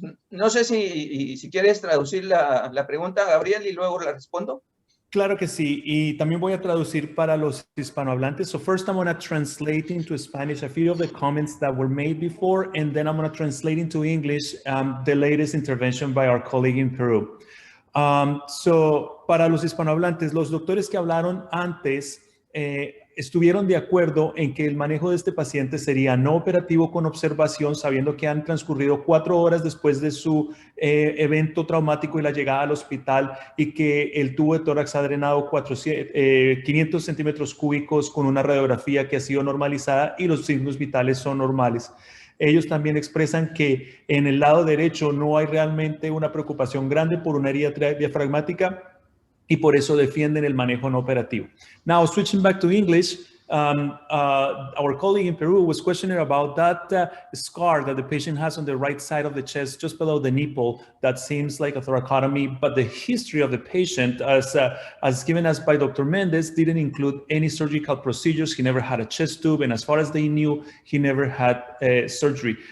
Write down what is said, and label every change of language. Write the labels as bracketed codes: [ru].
[es] No sé si quieres traducir la pregunta, Gabriel, y luego la respondo. Claro que sí, y también voy a traducir para los hispanohablantes. [en] So first I'm going to translate into Spanish a few of the comments that were made before, and then I'm going to translate into English the latest intervention by our colleague in Peru. [es] So para los hispanohablantes, los doctores que hablaron antes estuvieron de acuerdo en que el manejo de este paciente sería no operativo con observación, sabiendo que han transcurrido 4 horas después de su evento traumático y la llegada al hospital, y que el tubo de tórax ha drenado 500 centímetros cúbicos con una radiografía que ha sido normalizada y los signos vitales son normales. Ellos también expresan que en el lado derecho no hay realmente una preocupación grande por una herida diafragmática, y por eso defienden el manejo no operativo. [en] Now, switching back to English, our colleague in Peru was questioning about that scar that the patient has on the right side of the chest, just below the nipple, that seems like a thoracotomy, but the history of the patient, as given us by Dr. Mendez, didn't include any surgical procedures. He never had a chest tube, and as far as they knew, he never had surgery.